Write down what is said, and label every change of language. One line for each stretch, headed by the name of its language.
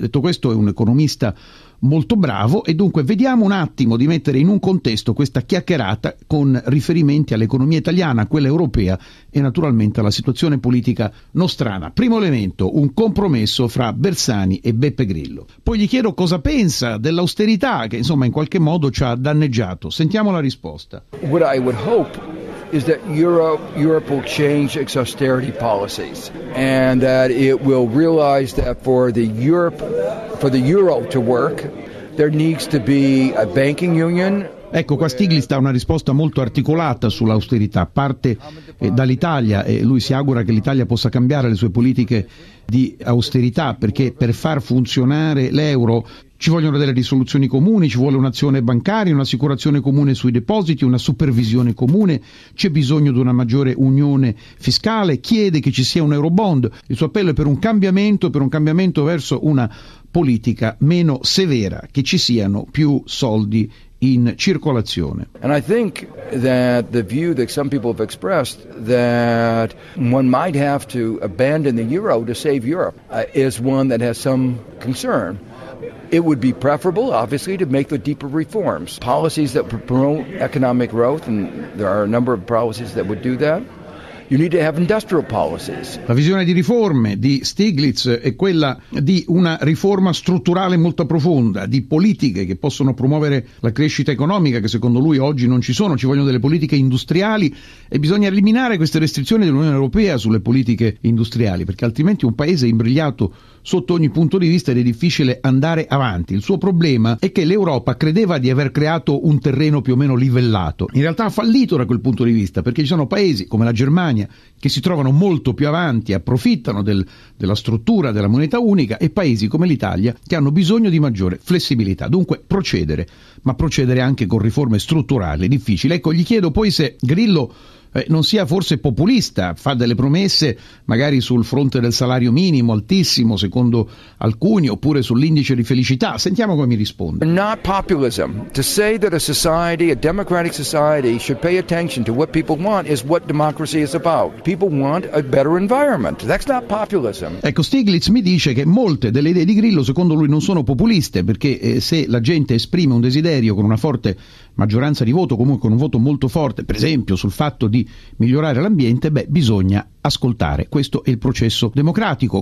Italian: Detto questo, è un economista molto bravo, e dunque vediamo un attimo di mettere in un contesto questa chiacchierata con riferimenti all'economia italiana, a quella europea e naturalmente alla situazione politica nostrana. Primo elemento, un compromesso fra Bersani e Beppe Grillo. Poi gli chiedo cosa pensa dell'austerità, che insomma in qualche modo ci ha danneggiato. Sentiamo la risposta.
English: What I would hope is that Europe will change its austerity policies and that it will realize that for the euro to work, there needs to be a banking union.
Italian: Ecco, qua Stiglitz dà una risposta molto articolata sull'austerità. Parte dall'Italia e lui si augura che l'Italia possa cambiare le sue politiche di austerità, perché per far funzionare l'euro ci vogliono delle risoluzioni comuni, ci vuole un'azione bancaria, un'assicurazione comune sui depositi, una supervisione comune, c'è bisogno di una maggiore unione fiscale, chiede che ci sia un eurobond. Il suo appello è per un cambiamento verso una politica meno severa, che ci siano più soldi in circolazione.
English: And I think that the view that some people have expressed that one might have to abandon the euro to save Europe is one that has some concern. It would be preferable, obviously, to make the deeper reforms, policies that promote economic growth, and there are a number of policies that would do that. You need to have industrial policies.
Italian: La visione di riforme di Stiglitz è quella di una riforma strutturale molto profonda, di politiche che possono promuovere la crescita economica, che secondo lui oggi non ci sono. Ci vogliono delle politiche industriali e bisogna eliminare queste restrizioni dell'Unione Europea sulle politiche industriali, perché altrimenti un paese è imbrigliato sotto ogni punto di vista ed è difficile andare avanti. Il suo problema è che l'Europa credeva di aver creato un terreno più o meno livellato. In realtà ha fallito da quel punto di vista, perché ci sono paesi come la Germania che si trovano molto più avanti, approfittano della struttura della moneta unica, e paesi come l'Italia che hanno bisogno di maggiore flessibilità. Dunque procedere, ma procedere anche con riforme strutturali è difficile. Ecco, gli chiedo poi se Grillo non sia forse populista, fa delle promesse magari sul fronte del salario minimo altissimo secondo alcuni, oppure sull'indice di felicità. Sentiamo come mi risponde.
English: Not populism. To say that a society, a democratic society, should pay attention to what people want is what democracy is about. People want a better environment. That's not populism.
Italian: Ecco, Stiglitz mi dice che molte delle idee di Grillo secondo lui non sono populiste, perché se la gente esprime un desiderio con una forte maggioranza di voto, comunque con un voto molto forte, per esempio sul fatto di migliorare l'ambiente, beh, bisogna ascoltare. Questo è il processo democratico.